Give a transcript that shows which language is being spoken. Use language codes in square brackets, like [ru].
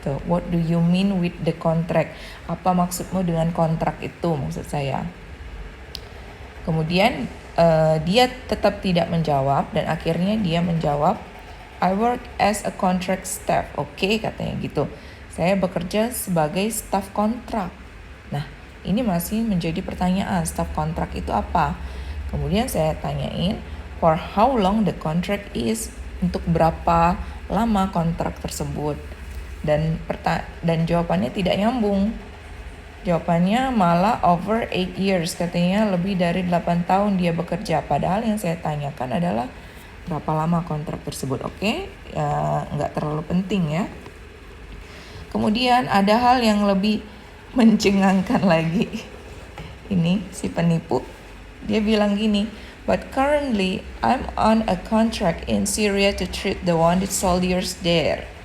[en] What do you mean with the contract? [id] Apa maksudmu dengan kontrak itu? Maksud saya. Kemudian dia tetap tidak menjawab, dan akhirnya dia menjawab, [en] I work as a contract staff. [id] Oke, katanya gitu. Saya bekerja sebagai staf kontrak. Nah, ini masih menjadi pertanyaan, staf kontrak itu apa? Kemudian saya tanyain, [en] for how long the contract is? [id] Untuk berapa lama kontrak tersebut? Dan jawabannya tidak nyambung. Jawabannya malah [en] over 8 years, [id] katanya lebih dari 8 tahun dia bekerja. Padahal yang saya tanyakan adalah berapa lama kontrak tersebut. Oke, ya, nggak terlalu penting ya. Kemudian ada hal yang lebih mencengangkan lagi. Ini si penipu, dia bilang gini, [en] but currently I'm on a contract in Syria to treat the wounded soldiers there.